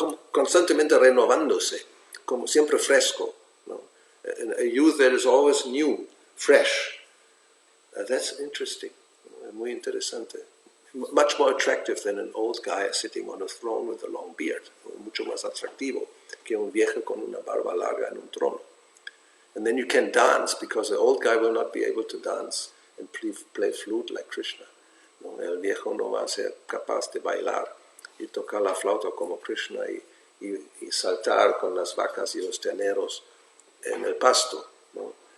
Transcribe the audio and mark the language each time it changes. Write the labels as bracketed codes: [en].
[es] Constantemente renovándose, como siempre fresco, ¿no? [en] A youth that is always new, fresh. That's interesting, [es] muy interesante. [en] Much more attractive than an old guy sitting on a throne with a long beard. [es] Mucho más atractivo que un viejo con una barba larga en un trono. [en] And then you can dance, because the old guy will not be able to dance and play flute like Krishna. [es] ¿No? El viejo no va a ser capaz de bailar y tocar la flauta como Krishna y saltar con las vacas y los terneros en el pasto, ¿no?